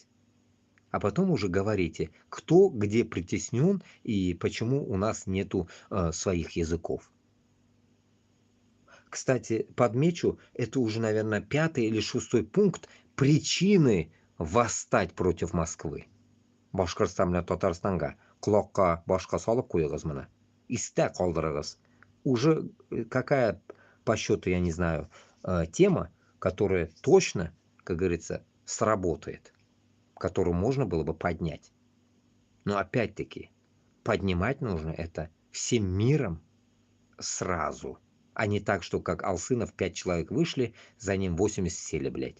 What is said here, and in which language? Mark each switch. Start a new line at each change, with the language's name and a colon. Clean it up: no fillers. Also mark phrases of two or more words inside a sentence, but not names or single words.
Russian: А потом уже говорите, кто где притеснен и почему у нас нету своих языков. Кстати, подмечу, это уже, наверное, 5-й или 6-й пункт причины восстать против Москвы.
Tatar: Башкортстан белән Татарстанга колакка башка салып куегыз моны. Истә калдырыгыз.
Russian: Уже какая по счету, я не знаю, тема, которая точно, как говорится, сработает, которую можно было бы поднять. Но опять-таки, поднимать нужно это всем миром сразу, а не так, что как Алсынов 5 человек вышли, за ним 80 сели, блядь.